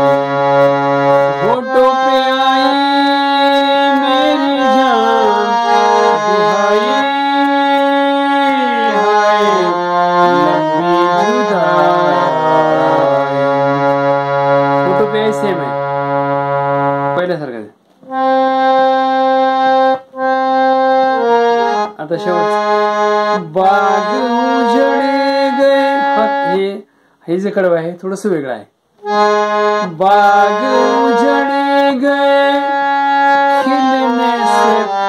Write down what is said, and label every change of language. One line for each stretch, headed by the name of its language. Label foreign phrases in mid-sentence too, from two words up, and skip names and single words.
Hindi: होठों पे आई मेरी जान दुहाई, हाय लंबी जुदाई.
Marathi: फोटो पे सेम आहे पहिल्यासारखं. आता शेवट
Hindi: बाग उजड़े गए.
Marathi: हे जे कडवं आहे थोडस वेगळं आहे.
Hindi: बाग उजड़े गए खिलने से